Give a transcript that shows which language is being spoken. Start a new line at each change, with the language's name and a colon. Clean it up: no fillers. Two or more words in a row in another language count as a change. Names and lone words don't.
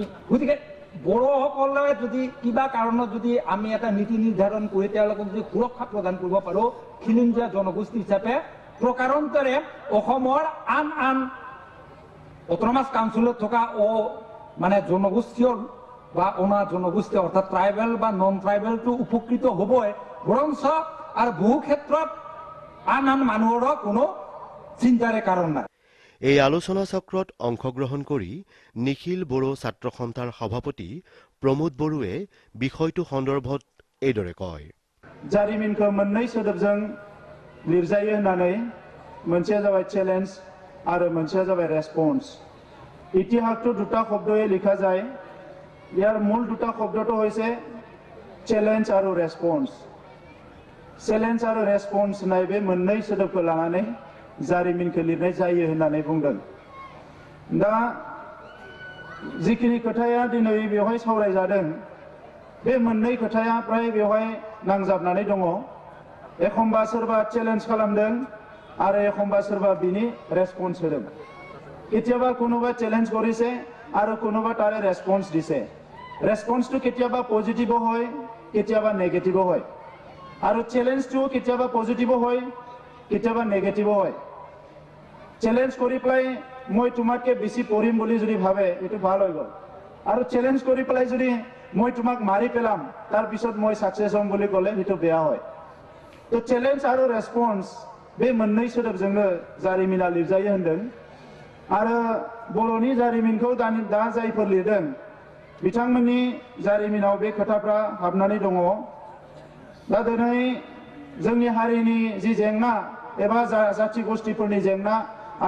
Assamese: গতিকে বড়োসকলে যদি কিবা কাৰণত যদি আমি এটা নীতি নিৰ্ধাৰণ কৰি তেওঁলোকক যদি সুৰক্ষা প্ৰদান কৰিব পাৰোঁ খিলঞ্জীয়া জনগোষ্ঠী হিচাপে, প্ৰকাৰান্তৰে অসমৰ আন অট'নমাছ কাউন্সিলত থকা মানে জনগোষ্ঠীয় বা অনা জনগোষ্ঠী অৰ্থাৎ ট্ৰাইবেল বা নন ট্ৰাইবেলটো উপকৃত হ'বই, বৰঞ্চ আৰু বহু ক্ষেত্ৰত আন মানুহৰো কোনো চিন্তাৰে কাৰণ নাই। এই আলোচনা চক্ৰত অংশগ্ৰহণ কৰি নিখিল বড়ো ছাত্ৰ সন্থাৰ সভাপতি প্ৰমোদ বড়োৱে বিষয়টো সন্দৰ্ভত এইদৰে কয়।
Bodo: जारिमिनखौ मोननै सोदोबजों लिरजायो होननानै मोनसेया जाबाय चेलेन्ज आरो मोनसेया जाबाय रेसपन्स।
Assamese: इतिहासটো দুটা শব্দয়ে লিখা যায়। ইয়াৰ মূল দুটা শব্দটো হৈছে চেলেঞ্জ আৰু ৰেসপন্স। চেলেঞ্জ আৰু ৰেসপন্স নাই
Bodo: बे मोननै सोदोबखौ लानानै जारिमिनखौ लिरनाय जायो होननानै बुंदों। दा जिखिनि खोथाया दिनै बेवहाय सावरायजादों बे मोननै खोथाया प्राय बेवहाय नांजाबनानै दङ। एखम्बा सोरबा चेलेन्ज खालामदों आरो एखम्बा सोरबा बिनि रेसपन्स होदों।
Assamese: কেতিয়াবা কোনোবা চেলেঞ্জ কৰিছে আৰু কোনোবা তাৰে ৰেসপন্স দিছে। ৰেসপন্সটো কেতিয়াবা পজিটিভ হয়, কেতিয়াবা নেগেটিভ হয়, আৰু চেলেঞ্জটো কেতিয়াবা পজিটিভ হয়, কেতিয়াবা নেগেটিভ হয়। চেলেঞ্জ কৰি পেলাই মই তোমাতকে বেছি পঢ়িম বুলি যদি ভাবে এইটো ভাল হৈ গ'ল, আৰু চেলেঞ্জ কৰি পেলাই যদি মই তোমাক মাৰি পেলাম তাৰ পিছত মই সাকসেস হ'ম বুলি ক'লে সেইটো বেয়া হয়। তো চেলেঞ্জ আৰু ৰেসপন্স
Bodo: बे मोननै सोदोबजोंनो जारिमिना लिरजायो होनदों। आरो बर'नि जारिमिनखौ दा जायफोर लिरदों बिथांमोननि जारिमिनाव बे खोथाफ्रा हाबनानै दङ। दा दिनै जोंनि हारिनि जि जेंना एबा जाथि गोष्ठीफोरनि जेंना आरो